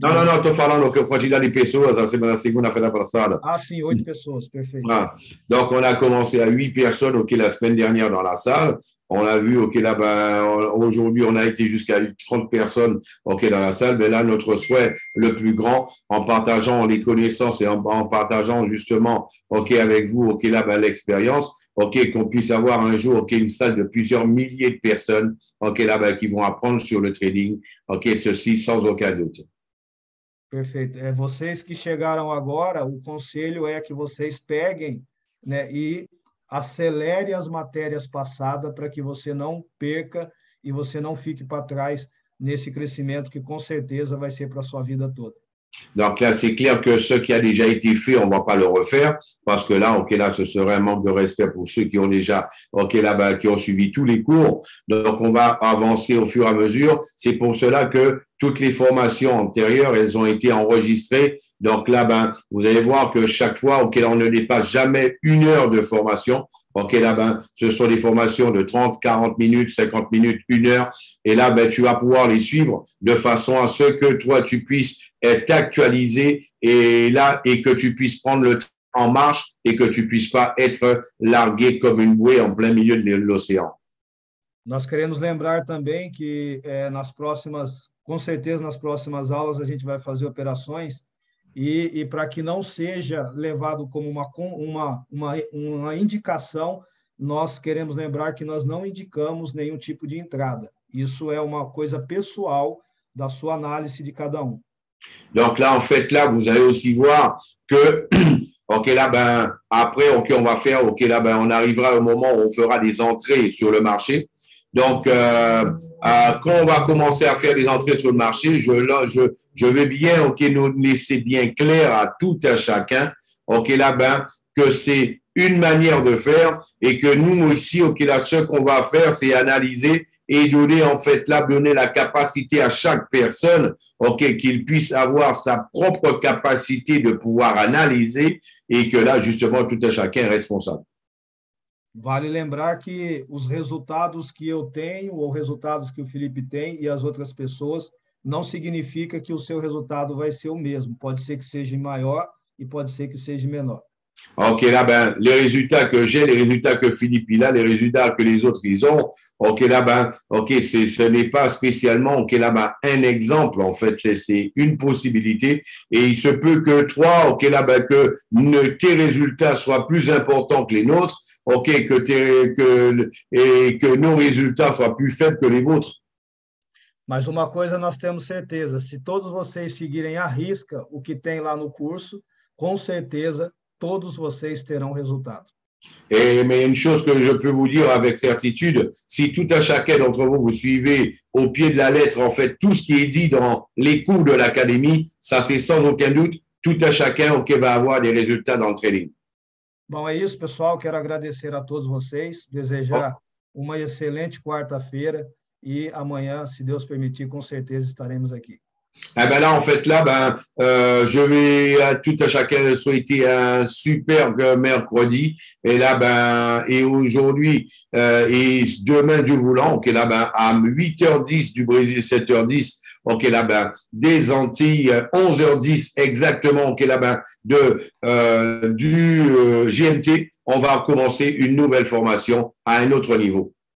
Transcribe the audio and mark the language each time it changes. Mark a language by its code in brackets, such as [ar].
[pt] Não, estou falando que a quantidade de pessoas a segunda-feira passada. Ah, sim, 8 pessoas, perfeito. [fr] Ah, donc, on a commencé à 8 personnes, OK, la semaine dernière dans la salle. On a vu, OK, là, ben, aujourd'hui, on a été jusqu'à 30 personnes, OK, dans la salle. Mais là, notre souhait le plus grand, en partageant les connaissances et en partageant justement, OK, avec vous, OK, là, ben, l'expérience, OK, qu'on puisse avoir un jour, OK, une salle de plusieurs milliers de personnes, OK, là, ben, qui vont apprendre sur le trading, OK, ceci sans aucun doute. [pt] Perfeito. Vocês que chegaram agora, o conselho é que vocês peguem, né, e acelere as matérias passadas para que você não perca e você não fique para trás nesse crescimento que com certeza vai ser para a sua vida toda. [fr] Donc là, c'est clair que ce qui a déjà été fait, on ne va pas le refaire parce que là, OK, là, ce serait un manque de respect pour ceux qui ont déjà, OK, là, ben, qui ont suivi tous les cours. Donc, on va avancer au fur et à mesure. C'est pour cela que toutes les formations antérieures, elles ont été enregistrées. Donc là, ben, vous allez voir que chaque fois, OK, là, on ne dépasse jamais 1 heure de formation. OK, là, ben, ce sont des formations de 30, 40 minutes, 50 minutes, 1 heure. Et là, ben, tu vas pouvoir les suivre de façon à ce que toi, tu puisses être actualisé et là, et que tu puisses prendre le train en marche et que tu puisses pas être largué comme une bouée en plein milieu de l'océan. [pt] Nós queremos lembrar também que com certeza nas próximas aulas a gente vai fazer operações e para que não seja levado como uma indicação, nós queremos lembrar que nós não indicamos nenhum tipo de entrada. Isso é uma coisa pessoal da sua análise de cada um. [fr] Donc là, en fait, là, vous allez aussi voir que, OK, là, ben, après, OK, on va faire, OK, là, ben, on arrivera au moment où on fera des entrées sur le marché. Donc, quand on va commencer à faire des entrées sur le marché, je vais bien, OK, nous laisser bien clair à tout à chacun, OK, là, ben, que c'est une manière de faire et que nous, ici, OK, là, ce qu'on va faire, c'est analyser et donner en fait là, donner la capacité à chaque personne, ok, qu'il puisse avoir sa propre capacité de pouvoir analyser et que là, justement, tout un chacun est responsable. [pt] Vale lembrar que os resultados que eu tenho ou resultados que o Felipe tem e as outras pessoas não significa que o seu resultado vai ser o mesmo. Pode ser que seja maior e pode ser que seja menor. [fr] Ok, là, ben, les résultats que j'ai, les résultats que Philippe il a, les résultats que les autres ils ont, ok, là, ben, ok, ce n'est pas spécialement, ok, là, ben, un exemple, en fait, c'est une possibilité, et il se peut que toi, ok, là, ben, que tes résultats soient plus importants que les nôtres, ok, et que nos résultats soient plus faibles que les vôtres. [pt] Mas uma coisa nós temos certeza, se todos vocês seguirem à risca o que tem lá no curso, com certeza todos vocês terão resultado. [fr] Mais une chose que je peux vous dire avec certitude, si tout un chacun d'entre vous, vous suivez au pied de la lettre, en fait, tout ce qui est dit dans les cours de l'académie, ça c'est sans aucun doute, tout un chacun ok, va avoir des résultats dans le trading. [pt] Bom, é isso, pessoal. Quero agradecer a todos vocês, desejar uma excelente quarta-feira e amanhã, se Deus permitir, com certeza estaremos aqui. [fr] Eh ben là, en fait, là, ben, je vais à tout à chacun souhaiter un superbe mercredi. Et là, ben, et aujourd'hui et demain du voulant, ok, là, ben, à 8h10 du Brésil, 7h10, ok, là, ben, des Antilles, 11h10 exactement, ok, là, ben, du GMT, on va commencer une nouvelle formation à un autre niveau.